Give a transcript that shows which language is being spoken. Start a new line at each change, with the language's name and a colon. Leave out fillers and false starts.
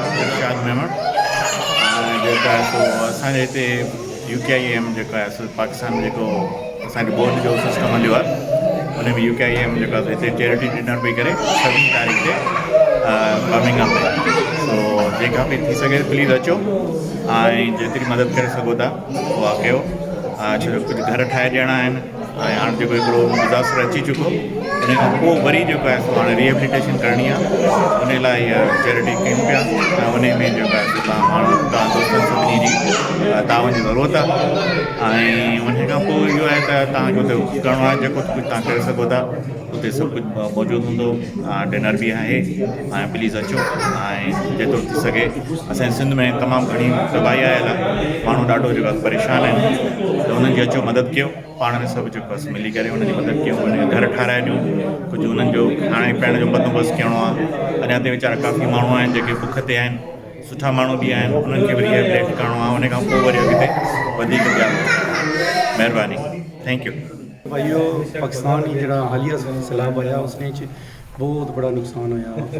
Sindhi: ارشاد मेमण जेका असांजे हिते UKIM जेका आहे पाकिस्तान में जेको असांजो बोर्ड जो सिस्टम हलियो आहे, उन में UKIM जेका हिते चैरिटी डिनर पई करे 7 तारीख़ ते बर्मिंघम में. तो जेका बि थी सघे प्लीज़ अचो ऐं जेतिरी मदद करे सघो था उहा कयो. छो जो कुझु घर ठाहे ॾियणा आहिनि, ऐं हाणे जेको हिकिड़ो डिज़ास्टर अची चुको, उन खां पोइ वरी जेको आहे सो हाणे रिहेबिलिटेशन करणी आहे. उन लाइ इहा चैरिटी कयूं पिया, ऐं उन में जेको आहे सो तव्हां माण्हू, तव्हां दोस्तनि सभिनी जी तावन जी ज़रूरत आहे. ऐं उन खां पोइ इहो आहे त तव्हांखे हुते करिणो आहे जेको कुझु तव्हां करे सघो था, उते सभु कुझु मौजूदु हूंदो. डिनर बि आहे, ऐं प्लीज़ अचो. ऐं जेतिरो थी सघे असांजे सिंध में तमामु घणी तबाही आयल आहे, माण्हू ॾाढो जेको आहे परेशान आहिनि, त उन्हनि जी अचो मदद कयो. पाण में सभु जेको आहे मिली करे उन्हनि जी मदद कयूं, उन घर ठाराए ॾियूं, कुझु उन्हनि जो खाइण पीअण जो बंदोबस्तु करिणो आहे. अञा ते वीचारा काफ़ी माण्हू आहिनि जेके बुख ते आहिनि, सुठा माण्हू बि आहिनि, उन्हनि खे बि रिहेबिलिटेट करिणो आहे. उन खां पोइ वरी अॻिते वधीक ॿिया. महिरबानी,
English: Thank you.
Hindi: भाइयों, पाकिस्तान ही जरा हालिया सैलाब आया, उसने बहुत बड़ा नुकसान होया.